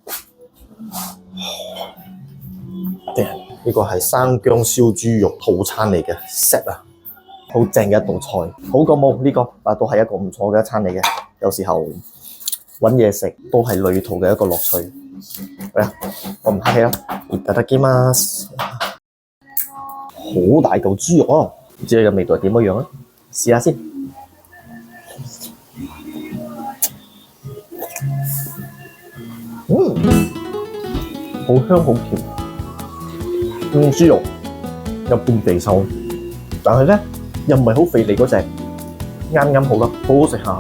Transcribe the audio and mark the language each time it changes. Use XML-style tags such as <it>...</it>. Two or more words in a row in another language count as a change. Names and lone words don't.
<yue>呢個係生薑燒豬肉套餐嚟嘅 set 啊，好正嘅一道菜，好過冇呢個，但都係一個唔錯嘅一餐嚟嘅。有時候揾嘢食都係旅途嘅一個樂趣。嚟啊，我唔客氣啦，</yue> <ja>いただきます。</ja> <yue>好大嚿豬肉啊，唔知你嘅味道係點樣啊？試下先。好香好甜，豬肉有半地瘦，但係咧又唔係好肥膩嗰隻，啱啱好啦，好好食下。</yue>